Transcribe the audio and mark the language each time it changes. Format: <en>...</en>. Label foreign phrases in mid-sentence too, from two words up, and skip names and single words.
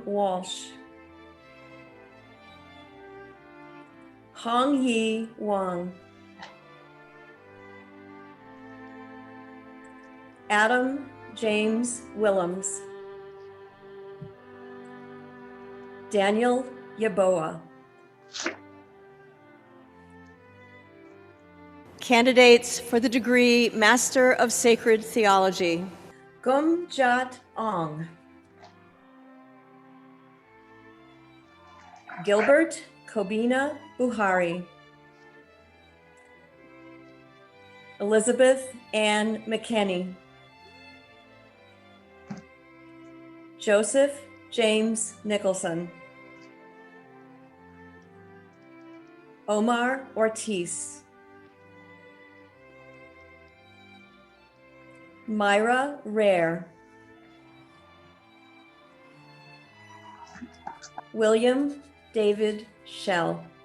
<en>Walsh, Hong Yi Wang, Adam James Willems, Daniel Yaboa. Candidates for the degree Master of Sacred Theology: Gumjat Ong. Gilbert Kobina Buhari. Elizabeth Ann McKenney. Joseph James Nicholson. Omar Ortiz. Myra Rare. William David Shell.</en>